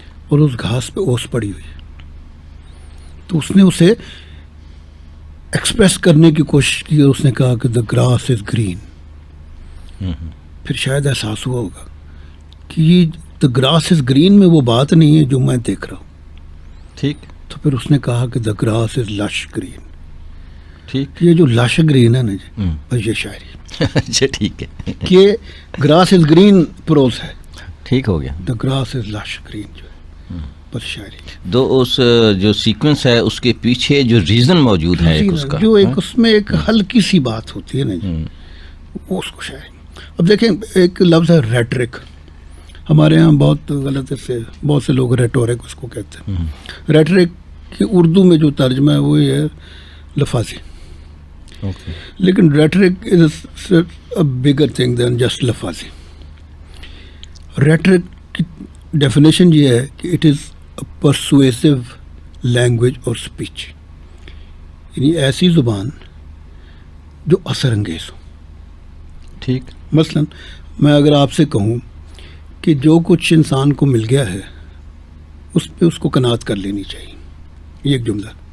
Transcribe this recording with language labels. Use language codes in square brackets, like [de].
[ur] اور اس گھاس پہ اوس پڑی ہوئی. تو اس نے اسے ایکسپریس کرنے کی کوشش کی اور اس نے کہا کہ [en] The grass is green. [ur] پھر شاید احساس ہوا ہوگا کہ یہ [en] the grass is green [ur] میں وہ بات نہیں ہے جو میں دیکھ رہا ہوں. ٹھیک. تو پھر اس نے کہا کہ [en] The grass is lush green. [ur] ٹھیک. یہ جو لش گرین ہے نا جی، بس یہ شاعری. اچھا، ٹھیک ہے، [en] کہ grass is green prose ہے، [ur] ٹھیک ہو گیا. [en] the grass is lush green [ur] جو ہے بس شاعری. دو اس جو سیکوینس ہے اس کے پیچھے جو ریزن موجود ہے ایک اس کا، جو ایک اس میں ایک ہلکی سی بات ہوتی ہے نا جی، وہ اس کو شاعری. اب دیکھیں ایک لفظ ہے ریٹرک. ہمارے یہاں بہت غلط سے بہت سے لوگ ریٹورک اس کو کہتے ہیں. ریٹرک کی اردو میں جو ترجمہ ہے وہ یہ ہے لفاظی. [en] لیکن rhetoric is a bigger thing than just لفاظی. Rhetoric کی ڈیفینیشن [ur] یہ ہے کہ [en] It is a persuasive language اور speech. [ur] یعنی ایسی زبان جو اثر انگیز ہو. ٹھیک. مثلا میں اگر آپ سے کہوں کہ جو کچھ انسان کو مل گیا ہے اس پہ اس کو قناعت کر لینی چاہیے، یہ ایک جملہ.